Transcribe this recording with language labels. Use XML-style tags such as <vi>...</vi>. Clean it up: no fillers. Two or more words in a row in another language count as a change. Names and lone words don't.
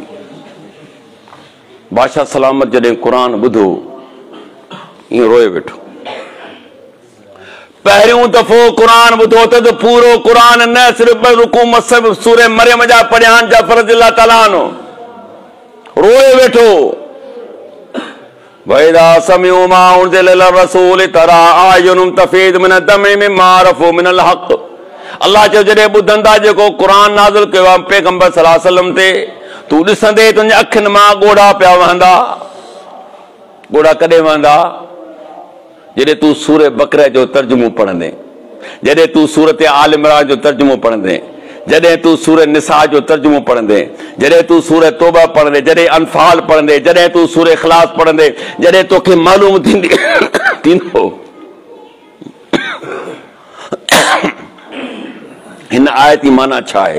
<sd>बादशाह सलामत जॾहिं क़ुरान ॿुधो ईअं रोए वेठो। पहिरियों दफ़ो क़ुरान ॿुधो त पूरो क़ुरान न सिर्फ़ रुकू मसब सूरह मरियम जा पढ़िया जाफ़र</sd> <ar>رضي الله تعالى عنه,</ar> <sd>रोए वेठो।</sd> <ar>وإذا سمعوا ما أنزل إلى رسول ترى أعينهم تفيض من دمع مما عرفوا من الحق.</ar> <sd>अल्लाह चयो जॾहिं ॿुधंदा जेको क़ुरान नाज़िल कयो आहे पैगंबर</sd> <ar>صلى الله عليه وسلم</ar> <sd>ते, तूं ॾिसंदे तुंहिंजे अखियुनि मां ॻोढ़ा पिया वहंदा। ॻोढ़ा कॾहिं वहंदा? जॾहिं तूं सूरह बकरा जो तर्जुमो पढ़ंदे, जॾहिं तूं सूरत आल इमरान जो तर्जुमो पढ़ंदे, जॾहिं तूं सूरह निसा जो तर्जुमो पढ़ंदे, जॾहिं तूं सूरह तौबा पढ़ंदे, जॾहिं अनफाल पढ़ंदे, जॾहिं तूं सूरह इख़लास पढ़ंदे, जॾहिं तोखे मालूम थींदो हिन आयत जी माना छा आहे।</sd>